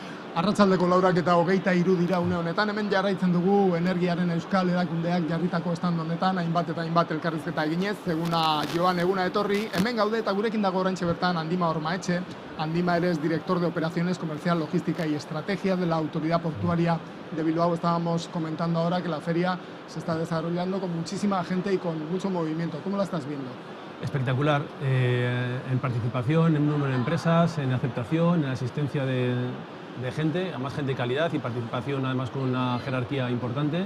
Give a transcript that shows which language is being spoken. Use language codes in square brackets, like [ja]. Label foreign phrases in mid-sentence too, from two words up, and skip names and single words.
[eu] Arratsaldeko 8:23 dira une honetan, hemen jarraitzen dugu Energiaren Euskal Erakundeak jarritako stand honetan, hainbat eta hainbat elkarrizketa eginez, eguna joan, eguna etorri, hemen gaude eta gurekin dago oraintxe bertan Andima Ormaetxe. Andima, [es] eres director de Operaciones Comercial, Logística y Estrategia de la Autoridad Portuaria de Bilbao. Estábamos comentando ahora que la feria se está desarrollando con muchísima gente y con mucho movimiento. ¿Cómo la estás viendo? Espectacular, en participación, en número de empresas, en aceptación, en asistencia de gente, además gente de calidad y participación además con una jerarquía importante.